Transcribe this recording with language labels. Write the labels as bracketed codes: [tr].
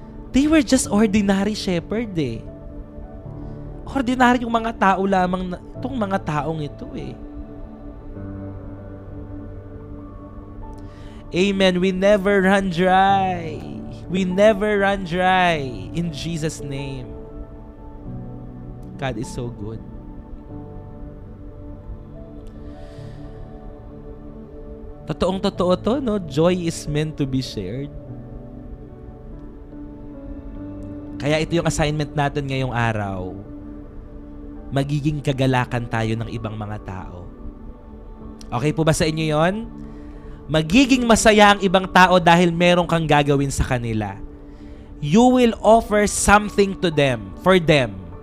[en] They were just ordinary shepherd eh. [tl] Ordinary yung mga tao lamang, itong mga taong ito eh. [en] Amen. We never run dry. We never run dry. In Jesus' name. God is so good. [tl] Totoong-totoo to, no? [en] Joy is meant to be shared. [tl] Kaya ito yung assignment natin ngayong araw. Magiging kagalakan tayo ng ibang mga tao. Okay po ba sa inyo yon? Magiging masaya ang ibang tao dahil meron kang gagawin sa kanila. [en] You will offer something to them, for them.